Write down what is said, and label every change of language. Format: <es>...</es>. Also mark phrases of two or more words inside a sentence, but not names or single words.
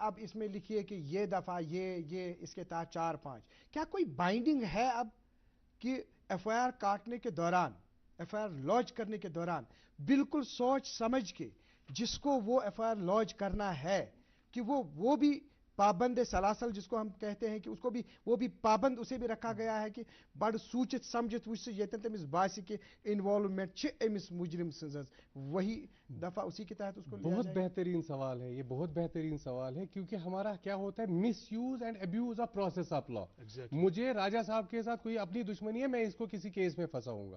<hi>अब इसमें लिखिए कि ये दफ़ा ये इसके तहत 4-5, क्या कोई बाइंडिंग है अब कि FIR काटने के दौरान, FIR लॉन्च करने के दौरान बिल्कुल सोच समझ के जिसको वो FIR लॉन्च करना है कि वो भी पाबंद सलासल जिसको हम कहते हैं कि उसको भी वो भी पाबंद उसे भी रखा गया है कि</hi> <ks>बड़ सूचित समझित वुस येतन तमिस बासी के इन्वॉल्वमेंट छ एमिस मुजरिम सज</ks> <hi>वही दफा उसी के तहत उसको लिया बहुत जाएगा? बेहतरीन सवाल है ये, बहुत बेहतरीन सवाल है क्योंकि हमारा क्या होता है</hi> <en>misuse and abuse of process of law.</en> <hi>मुझे राजा साहब के साथ कोई अपनी दुश्मनी है, मैं इसको किसी केस में फंसाऊंगा.</hi>